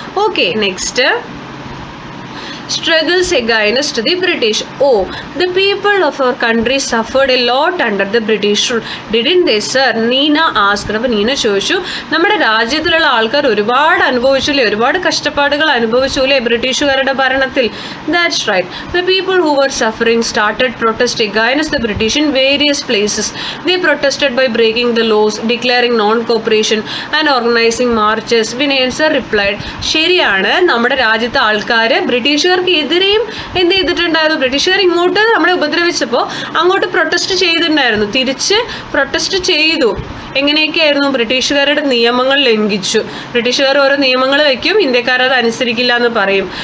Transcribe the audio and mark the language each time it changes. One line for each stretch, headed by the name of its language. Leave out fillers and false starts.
English: Okay, next, struggles against the British. Oh, the people of our country suffered a lot under the British rule, didn't they, sir? Nina asked.
Malayalam: അപ്പോൾ നീന ചോദിച്ചു, നമ്മുടെ രാജ്യത്തിലുള്ള ആൾക്കാർ ഒരുപാട് അനുഭവിച്ചില്ലേ, ഒരുപാട് കഷ്ടപ്പാടുകൾ അനുഭവിച്ചില്ലേ ബ്രിട്ടീഷുകാരുടെ ഭരണത്തിൽ?
English: That's right. The people who were suffering started protest against the British in various places. They protested by breaking the laws, declaring non-cooperation and organizing marches.
Malayalam: Vinayan sir replied, ശരിയാണ്, നമ്മുടെ രാജ്യത്തെ ആൾക്കാർ ബ്രിട്ടീഷുകാർ എതിരെയും എന്ത് ചെയ്തിട്ടുണ്ടായിരുന്നു? ബ്രിട്ടീഷുകാർ ഇങ്ങോട്ട് നമ്മളെ ഉപദ്രവിച്ചപ്പോൾ അങ്ങോട്ട് പ്രൊട്ടസ്റ്റ് ചെയ്തിട്ടുണ്ടായിരുന്നു, തിരിച്ച് പ്രൊട്ടസ്റ്റ് ചെയ്തു. എങ്ങനെയൊക്കെയായിരുന്നു? ബ്രിട്ടീഷുകാരുടെ നിയമങ്ങൾ ലംഘിച്ചു. ബ്രിട്ടീഷുകാർ ഓരോ നിയമങ്ങൾ വയ്ക്കും, ഇന്ത്യക്കാർ അത് അനുസരിക്കില്ല എന്ന് പറയും.